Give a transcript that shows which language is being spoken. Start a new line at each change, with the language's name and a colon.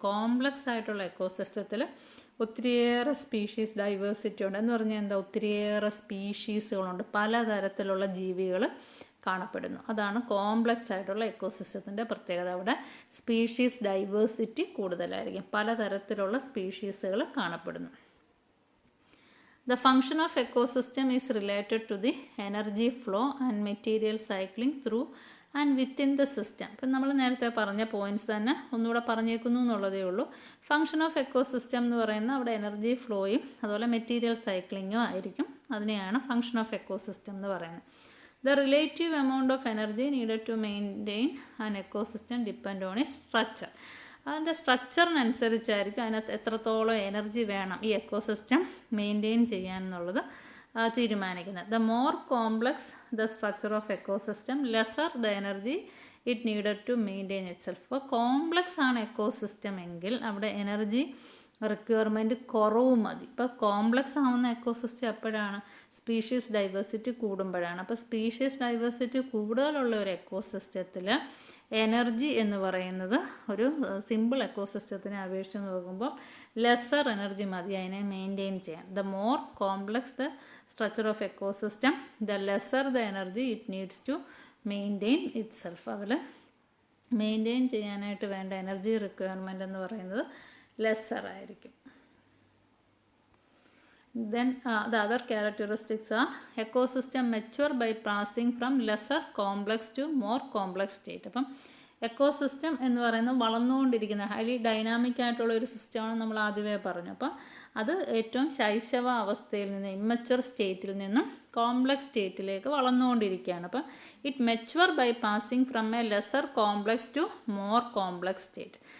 Malayalam: Complex ആയിട്ടുള്ള എക്കോസിസ്റ്റത്തിൽ ഒത്തിരിയേറെ species diversity ഉണ്ട്. എന്ന് പറഞ്ഞാൽ ഒത്തിരിയേറെ സ്പീഷീസുകളുണ്ട്, പലതരത്തിലുള്ള ജീവികൾ കാണപ്പെടുന്നു. അതാണ് കോംപ്ലക്സ് ആയിട്ടുള്ള എക്കോസിസ്റ്റത്തിൻ്റെ പ്രത്യേകത. അവിടെ സ്പീഷീസ് ഡൈവേഴ്സിറ്റി കൂടുതലായിരിക്കും, പലതരത്തിലുള്ള സ്പീഷീസുകൾ കാണപ്പെടുന്നു.
English: The function of ecosystem is related to the energy flow and material cycling through and within the system.
Malayalam: ഇപ്പം നമ്മൾ നേരത്തെ പറഞ്ഞ പോയിൻറ്റ്സ് തന്നെ ഒന്നുകൂടെ പറഞ്ഞേക്കുന്നു എന്നുള്ളതേ ഉള്ളൂ. ഫങ്ഷൻ ഓഫ് എക്കോസിസ്റ്റം എന്ന് പറയുന്നത് അവിടെ എനർജി ഫ്ലോയും അതുപോലെ മെറ്റീരിയൽ സൈക്ലിങ്ങും ആയിരിക്കും. അതിനെയാണ് ഫങ്ഷൻ ഓഫ് എക്കോസിസ്റ്റം എന്ന് പറയുന്നത്.
English: The relative amount of energy needed to maintain an ecosystem depend on its structure.
Malayalam: അതിൻ്റെ സ്ട്രക്ചറിനനുസരിച്ചായിരിക്കും അതിനകത്ത് എത്രത്തോളം എനർജി വേണം ഈ എക്കോസിസ്റ്റം മെയിൻറ്റെയിൻ ചെയ്യാൻ എന്നുള്ളത് തീരുമാനിക്കുന്നത്.
English: The more complex the structure of ecosystem lesser the energy it needed to maintain itself.
Malayalam: അപ്പോൾ complex ആണ് എക്കോസിസ്റ്റം എങ്കിൽ അവിടെ എനർജി റിക്വയർമെൻറ്റ് കുറവ് മതി. ഇപ്പോൾ കോംപ്ലക്സ് ആവുന്ന എക്കോസിസ്റ്റം എപ്പോഴാണ്? സ്പീഷീസ് ഡൈവേഴ്സിറ്റി കൂടുമ്പോഴാണ്. അപ്പോൾ സ്പീഷീസ് ഡൈവേഴ്സിറ്റി കൂടുതലുള്ള ഒരു എക്കോസിസ്റ്റത്തിൽ എനർജി എന്ന് പറയുന്നത് ഒരു സിമ്പിൾ എക്കോസിസ്റ്റത്തിനെ അപേക്ഷിച്ച് നോക്കുമ്പോൾ ലെസ്സർ എനർജി മതി അതിനെ മെയിൻറ്റെയിൻ ചെയ്യാൻ.
English: The more complex the structure of ecosystem, the lesser the energy it needs to maintain itself.
Malayalam: അതിൽ മെയിൻറ്റെയിൻ ചെയ്യാനായിട്ട് വേണ്ട എനർജി റിക്വയർമെൻറ്റ് എന്ന് പറയുന്നത് ലെസ്സർ ആയിരിക്കും.
English: Then the other characteristics are ecosystem mature by passing from lesser complex to more complex state.
Malayalam: അപ്പം ecosystem എന്ന് പറയുന്നത് വളർന്നുകൊണ്ടിരിക്കുന്ന ഹൈലി ഡൈനാമിക് ആയിട്ടുള്ള ഒരു സിസ്റ്റമാണ് നമ്മൾ ആദ്യമേ പറഞ്ഞു. അപ്പം അത് ഏറ്റവും ശൈശവ അവസ്ഥയിൽ നിന്ന് ഇമ്മച്വർ സ്റ്റേറ്റിൽ നിന്നും കോംപ്ലക്സ് സ്റ്റേറ്റിലേക്ക് വളർന്നുകൊണ്ടിരിക്കുകയാണ്.
English: അപ്പം it mature by passing from a lesser complex to more complex state.